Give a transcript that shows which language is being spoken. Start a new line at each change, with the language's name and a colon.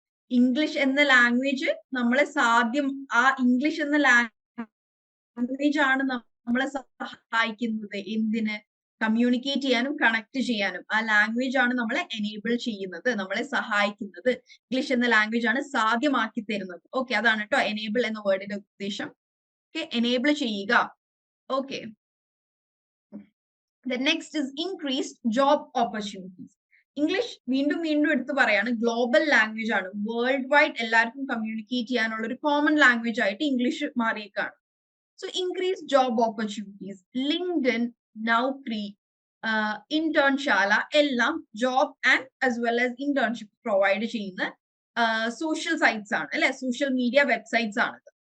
Malayalam: English എന്ന language നമ്മളെ English എന്ന ലാംഗ്വേജ് ആണ് നമ്മളെ സഹായിക്കുന്നത്. എന്തിന്? കമ്മ്യൂണിക്കേറ്റ് ചെയ്യാനും കണക്ട് ചെയ്യാനും ആ ലാംഗ്വേജ് ആണ് നമ്മളെ എനേബിൾ ചെയ്യുന്നത്, നമ്മളെ സഹായിക്കുന്നത്. ഇംഗ്ലീഷ് എന്ന ലാംഗ്വേജ് ആണ് സാധ്യമാക്കി തരുന്നത്. ഓക്കെ, അതാണ് കേട്ടോ എനേബിൾ എന്ന വേർഡിന്റെ ഉദ്ദേശം. ഓക്കെ, എനേബിൾ ചെയ്യുക.
English: Okay, the next is increased job opportunities.
Malayalam: English വീണ്ടും വീണ്ടും എടുത്തു പറയാണ്, ഗ്ലോബൽ ലാംഗ്വേജ് ആണ്, വേൾഡ് വൈഡ് എല്ലാവർക്കും കമ്മ്യൂണിക്കേറ്റ് ചെയ്യാനുള്ള ഒരു കോമൺ ലാംഗ്വേജ് ആയിട്ട് English മാറിയേക്കാണ്.
English: so increase job opportunities,
Malayalam: LinkedIn, Naukri, ഇന്റേൺശാല എല്ലാം job and as well as internship provide ചെയ്യുന്ന സോഷ്യൽ സൈറ്റ്സ് ആണ്, അല്ലെ, സോഷ്യൽ മീഡിയ വെബ്സൈറ്റ്സ് ആണ്.